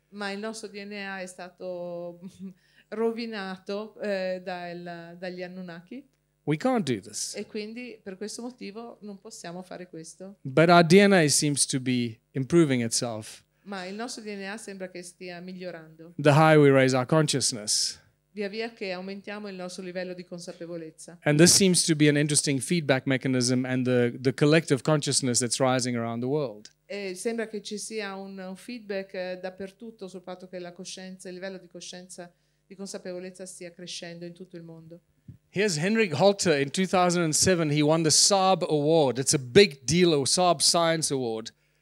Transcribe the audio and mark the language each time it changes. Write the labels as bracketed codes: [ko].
[it] ma il nostro DNA è stato rovinato dagli Anunnaki. [en] we can't do this. [it] E quindi per questo motivo non possiamo fare questo. [en] But our DNA seems to be improving itself. [it] Ma il nostro DNA sembra che stia migliorando. [en] The higher we raise our consciousness. [it] Via via che aumentiamo il nostro livello di consapevolezza. [en] And this seems to be an interesting feedback mechanism and the collective consciousness that's rising around the world. [it] E sembra che ci sia un feedback dappertutto sul fatto che la coscienza, il livello di coscienza, di consapevolezza stia crescendo in tutto il mondo. [en] Here's Henrik Holter in 2007. He won the Saab Award. It's a big deal, a Saab Science Award.